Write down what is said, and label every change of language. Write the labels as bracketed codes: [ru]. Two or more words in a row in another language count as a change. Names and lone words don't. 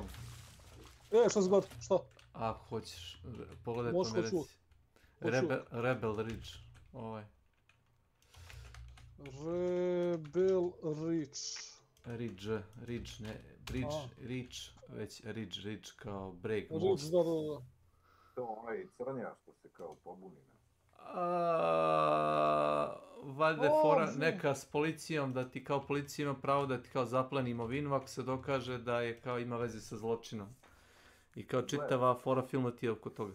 [sr] Šta se gleda? Šta? Ako hoćeš, pogledaj pa mi reci. Rebel Ridge, Rebel Ridge. Ridge, ne, Ridge, već Ridge kao break most. Ridge, da. To crnja što se kao pobuni. Valjda je fora neka s policijom, da ti kao policija ima pravo da ti kao zapleni imovinu ako se dokaže da je kao ima veze sa zločinom. I kao čitava fora filma ti je oko toga.